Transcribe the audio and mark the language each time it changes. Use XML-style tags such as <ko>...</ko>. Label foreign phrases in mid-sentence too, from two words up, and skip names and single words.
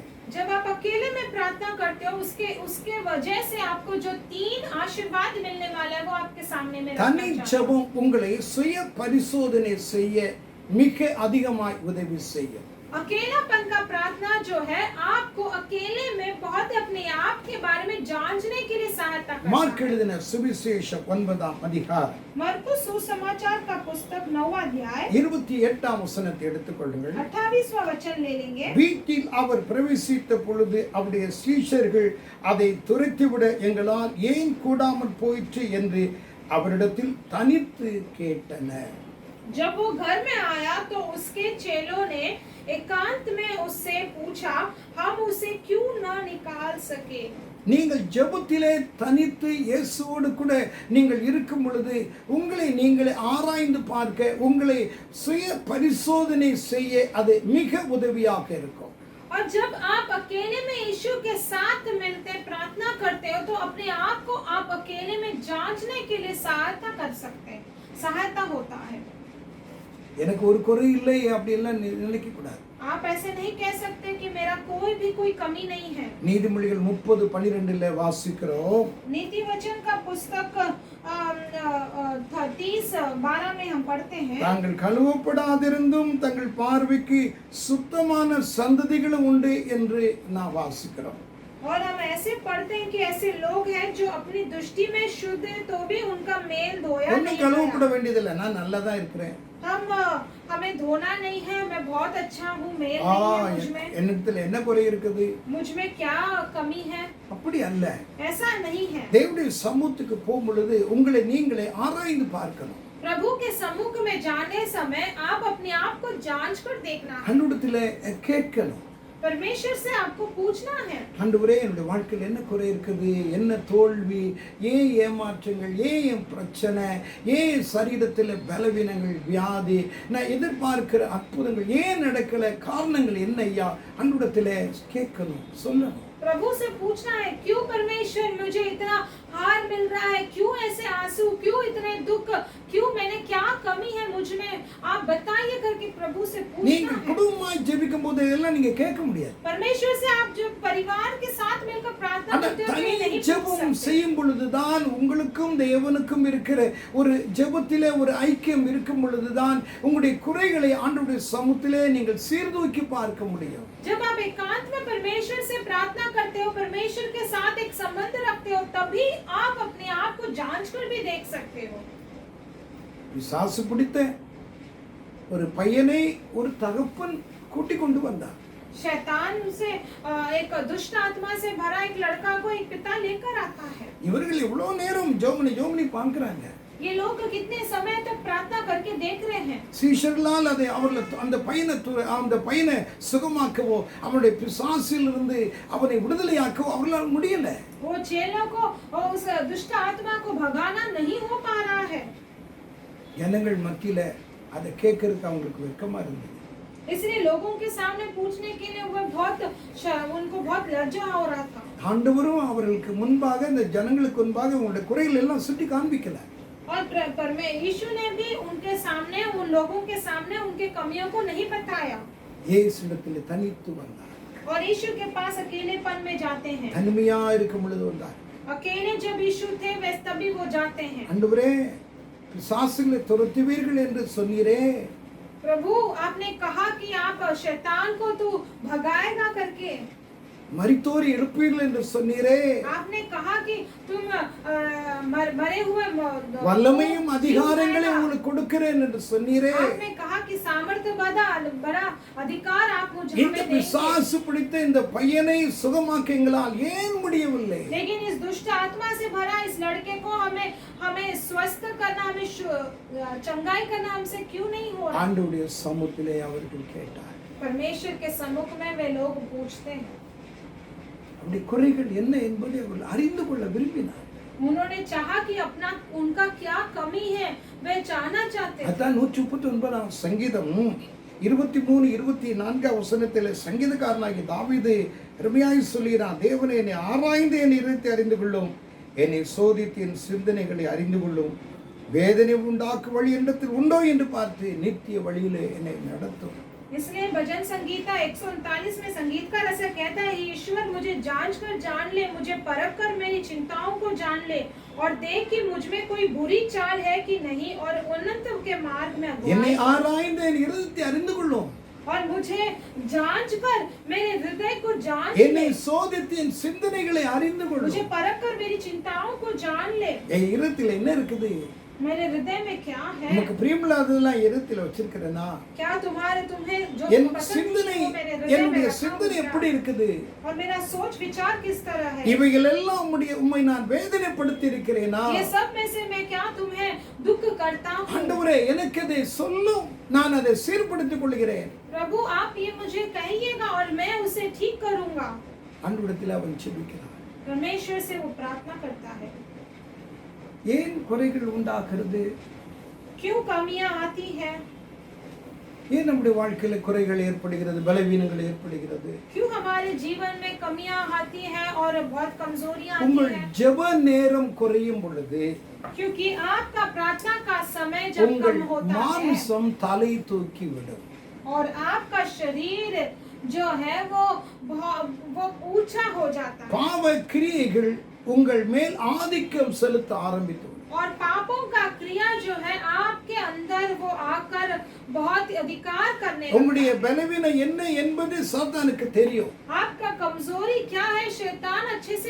<hi>जब आप अकेले में प्रार्थना करते हो, उसके वजह से आपको जो 3 आशीर्वाद मिलने वाला है वो आपके सामने में</hi> <ta>தனி</ta> <hi>रखना चाहता हूं।</hi> <ta>ஜெபம் உங்களை சுய பரிசோதனை செய்ய மிக அதிகமாய் உதவி செய்யும்.</ta> <hi>अकेलापन का प्रार्थना जो है आपको अकेले में बहुत अपने आप के बारे में जांचने के लिए सहायता करता</hi> <ta>மார்க்</ta> <hi>है।</hi> <ta>எழுதின சுவிசேஷம் 9ஆம் அதிகாரம்</ta> <hi>मरकुस सुसमाचार का पुस्तक 9वां अध्याय</hi> <ta>28ஆம் வசனத்தை எடுத்துக்கொள்ளுங்கள்.</ta> <hi>28वां वचन ले लेंगे।</hi> <ta>வீட்டில் அவர் பிரவேசித்த பொழுது அவருடைய சீஷர்கள் அதை துரத்திவிட எங்களால் ஏன் கூடாமல் போயிற்று என்று அவரிடத்தில் தனித்து கேட்டனர்.</ta> <hi>जब वो घर में आया तो उसके चेलों ने एकांत में उससे पूछा, हम उसे क्यों न निकाल सके।</hi> <ta>நீங்கள் ஜெபத்திலே தனித்து இயேசுவோடு கூட நீங்கள் இருக்கும் பொழுது உங்களை நீங்களே ஆராய்ந்து பார்க்க, உங்களை சுய பரிசோதனை செய்ய அது மிக உதவியாக இருக்கும்.</ta> <hi>और जब आप अकेले में यीशु के साथ मिलते प्रार्थना करते हो तो अपने आप को आप अकेले में जांचने के लिए सहायता कर सकते हैं, सहायता होता है।</hi> <ta>எனக்கு ஒரு குறை இல்லை அப்படி எல்லாம் நினைக்க கூடாது.</ta> <hi>आप ऐसे नहीं कह सकते कि मेरा कोई कमी नहीं है।</hi> <ta>நீதிமொழிகள் 30:12 வாசிக்கிறோம்.</ta> <hi>नीति वचन का पुस्तक 30:12 में हम पढ़ते हैं,</hi> <ta>தாங்கள் கழுவப்படாதிருந்தும் தங்கள் பார்வைக்கு சுத்தமான சந்ததிகளும் உண்டு என்று நான் வாசிக்கிறோம்.</ta> <hi>और हम ऐसे पढ़ते हैं कि ऐसे लोग हैं जो अपनी दृष्टि में शुद्ध है तो भी उनका मेल धोया</hi> <ta>ஒன்றும்</ta> <hi>नहीं</hi> <ta>கழுவப்பட</ta> <hi>गया।</hi> <ta>வேண்டியதில்லை, நான் நல்லா தான் இருக்கிறேன்.</ta> <hi>हमें धोना नहीं है, मैं बहुत अच्छा हूँ, मेल नहीं है मुझ में,</hi> <ta>என்னிடத்துல என்ன குறை இருக்குது?</ta> <hi>मुझ में क्या कमी है,</hi> <ta>அப்படி அல்ல.</ta> <hi>ऐसा नहीं है।</hi> <ta>தேவனுடைய சமூகத்துக்கு போகும் பொழுது உங்களை நீங்களே ஆராய்ந்து பார்க்கணும்.</ta> <hi>प्रभु के सम्मुख में जाने समय आप अपने आप को जांच कर देखना है।</hi> <ta>அன்றுடத்துல கேட்கணும்.</ta> <hi>परमेश्वर से आपको पूछना है,</hi> <ta>ஆண்டவரே, என்னுடைய வாழ்க்கையில் என்ன குறை இருக்குது, என்ன தோல்வி, ஏன் ஏமாற்றங்கள், ஏன் என் பிரச்சனை, ஏன் சரீரத்தில் பலவீனங்கள், வியாதி, நான் எதிர்பார்க்கிற அற்புதங்கள் ஏன் நடக்கல, காரணங்கள் என்ன ஐயா? அன்றுடத்துல கேட்கணும், சொல்லணும்.</ta> <hi>प्रभु से पूछना है, क्यों परमेश्वर मुझे इतना हार मिल रहा है, क्यों ऐसे आंसू, क्यों इतने दुख, क्यों मैंने क्या कमी है मुझ में, आप बताइए करके प्रभु से पूछना</hi> <ta>நீங்கள்</ta> <hi>है।</hi> <ta>குடும்பமாய் ஜெபிக்க இருக்கும்போது இதெல்லாம் நீங்க கேட்க முடியாது.</ta> <hi>परमेश्वर से आप जब परिवार के साथ मिलकर प्रार्थना</hi> <ta>அந்த</ta> <hi>करते हो तो</hi> <ta>தனி</ta> <hi>ये नहीं पूछ</hi> <ta>ஜெபம்</ta> <hi>सकते।</hi> <ta>செய்யும் பொழுதுதான் உங்களுக்கும் தேவனுக்கும் இருக்கிற ஒரு ஜெபத்திலே ஒரு ஐக்கியம் இருக்கும் பொழுதுதான் உங்களுடைய குறைகளை ஆண்டவருடைய சமூகத்திலே நீங்கள் சீர்தூக்கி பார்க்க முடியும்.</ta> <hi>जब आप एकांत में परमेश्वर से प्रार्थना करते हो, परमेश्वर के साथ एक संबंध रखते हो, तभी आप अपने आप को जांच कर भी देख सकते हो।</hi> <ta>பிசாசு பிடித்த ஒரு பையனை ஒரு தகப்பன் கூட்டிக் கொண்டு வந்தார்.</ta> <hi>शैतान उसे एक दुष्ट आत्मा से भरा एक लड़का को एक पिता लेकर आता है।</hi> <ta>இவர்கள் எவ்வளவு நேரம் ஜோமனி பார்க்கறாங்க.</ta> <hi>ये लोग कितने समय तक प्रार्थना करके देख रहे हैं।</hi> <ta>சீஷர்களால் அதை அவர்கள் அந்த பையனை சுகமாக்கவோ அவனுடைய பிசாசிலிருந்து அவனை விடுதலையாக்கவோ அவர்களால் முடியல.</ta> <hi>वो चेलों को उस दुष्ट आत्मा को भगाना नहीं हो पा रहा है।</hi> <ta>ஜனங்கள் மத்தியில அதை கேட்கறதுக்கு அவங்களுக்கு வெட்கமா இருந்தது.</ta> <hi>इसलिए लोगों के सामने पूछने के लिए उनको बहुत लज्जा हो रहा था।</hi> <ta>ஆண்டவரும் அவர்களுக்கு முன்பாக இந்த ஜனங்களுக்கு முன்பாக உங்களுடைய குறைகள் எல்லாம் சுட்டி காண்பிக்கல.</ta> <hi>और यीशु ने भी उनके सामने, उन लोगों के सामने उनके कमियों को नहीं बताया।</hi> <ta>இயேசுவிடத்தில் தனித்து வந்தார்.</ta> <hi>और यीशु के पास अकेलेपन में जाते हैं।</hi> <ta>தனிமையா இருக்கும் பொழுது வந்தார்.</ta> <hi>अकेले जब यीशु थे वैसे तभी वो जाते हैं।</hi> <ta>ஆண்டவரே பிசாசுகளை துரத்துவீர்கள் என்று சொன்னீரே,</ta> <hi>प्रभु आपने कहा कि आप शैतान को तू भगाएगा करके,</hi> <ta>மரித்தோர் எழுப்பீர்கள் என்று சொன்னீரே,</ta> <hi>आपने कहा कि तुम मरे हुए</hi> <ta>வல்லமையும் அதிகாரங்களை உங்களுக்கு கொடுக்கிறேன் என்று சொன்னீரே.</ta> <hi>आपने कहा कि सामर्थ्य बड़ा अधिकार आप मुझे</hi> <ta>இந்த பிசாசு பிடித்த இந்த பையனை சுகமாக்க எங்களால் ஏன் முடியவில்லை?</ta> <hi>लेकिन इस दुष्ट आत्मा से भरा इस लड़के को हमें स्वस्थ करना, हमें चंगाई करना हमसे क्यों नहीं हो रहा?</hi> <ta>ஆண்டவருடைய சமூகத்திலே அவர்கள் கேட்டார்.</ta> <hi>परमेश्वर के सम्मुख में वे लोग पूछते हैं।</hi> <ta>அவருடைய குறைகள் என்ன என்பதை அவர்கள் அறிந்து கொள்ள விரும்பினார்.</ta> <hi>उन्होंने चाहा कि उनका क्या कमी है वे जानना चाहते थे।</hi> <ta>அதான் 139 சங்கீதம் 23-24 வசனத்திலே சங்கீதக்காரனாகிய தாவீது அருமையாய் சொல்கிறான், தேவனே என்னை ஆராய்ந்து என் இருதயத்தை அறிந்து கொள்ளும், என்னை சோதித்து என் சிந்தனைகளை அறிந்து கொள்ளும், வேதனை உண்டாக்கும் வழி என்னிடத்தில் உண்டோ என்று பார்த்து நித்திய வழியிலே என்னை நடத்தும்.</ta> <hi>इसलिए भजन संगीता 139 में संगीतकार ऐसा कहता है, ईश्वर मुझे जांच कर जान ले, मुझे परख कर मेरी चिंताओं को जान ले और देख कि मुझ में कोई बुरी चाल है कि नहीं और उन्नत के मार्ग में</hi> <ta>என்னை</ta> <hi>अगुवाई,</hi> <ta>ஆராய்ந்து என் இருதயத்தை அறிந்து கொள்ளும்,</ta> <hi>और मुझे जांच कर मेरे हृदय को जान</hi> <ta>என்னை</ta> <hi>ले,</hi> <ta>சோதித்து என் சிந்தனைகளை அறிந்து</ta> <hi>मुझे</hi> <ta>கொள்ளும்.</ta> <hi>परख कर मेरी चिंताओं को जान ले।</hi> <ta>என் இருதயத்தில் என்ன இருக்குது?</ta> <hi>मेरे हृदय में क्या है?</hi> <ta>நமக்கு பிரியமில்லாததெல்லாம் இருதயத்தில் வச்சிருக்கிறேனா?</ta> <hi>क्या तुम्हें जो</hi> <ta>என்</ta> <hi>पसंद</hi> <ta>சிந்தனை,</ta> <hi>नहीं वो मेरे हृदय में</hi> <ta>என்னுடைய</ta> <hi>रखा</hi> <ta>சிந்தனை</ta> <hi>हुआ</hi> <ta>எப்படி</ta> <hi>है?</hi> <ta>இருக்குது?</ta> <hi>और मेरा सोच विचार किस तरह है?</hi> <ta>இவைகள் எல்லாம் உம்மை நான் வேதனைப்படுத்தி இருக்கிறேனா?</ta> <hi>ये सब में से मैं क्या तुम्हें दुख करता हूँ?</hi> <ta>ஆண்டவரே எனக்கு அதை சொல்லும், நான் அதை சீர்படுத்திக் கொள்கிறேன்.</ta> <hi>प्रभु आप ये मुझे कहिएगा और मैं उसे ठीक करूंगा।</hi> <ta>ஆண்டவரிடத்தில் அவன் ஜெபிக்கிறான்.</ta> <hi>परमेश्वर से वो प्रार्थना करता है।</hi> <ta>ஏன் குறைகள் உண்டாகிறது?</ta> <hi>क्यों कमियां आती है?</hi> <ta>ஏன் நம்முடைய வாழ்க்கையில குறைகள் ஏற்படுகிறது, பலவீனங்கள் ஏற்படுகிறது?</ta> <hi>क्यों हमारे जीवन में कमियां आती हैं और बहुत कमजोरियां आती</hi> <ta>உங்கள்</ta> <hi>हैं?</hi> <ta>ஜெப நேரம் குறையும் பொழுது</ta> <hi>क्योंकि आपका प्रार्थना का समय जब</hi> <ta>உங்கள்</ta> <hi>कम होता है</hi> <ta>மாம்சம் தலை தூக்கி விடும்.</ta> <hi>और आपका शरीर जो है वो ऊंचा हो जाता है</hi> <ta>பாவ கிரியைகள் உங்கள் மேல் ஆதிக்கம் செலுத்த ஆரம்பித்து</ta> <hi>और पापों का क्रिया जो है आपके अंदर वो आकर बहुत अधिकार करने लगता</hi> <ta>உங்களுடைய</ta> <hi>है।</hi> <ta>பலவீனம் என்ன என்பது சாத்தானுக்கு தெரியும்.</ta> <hi>आपका कमजोरी क्या है शैतान अच्छे से</hi>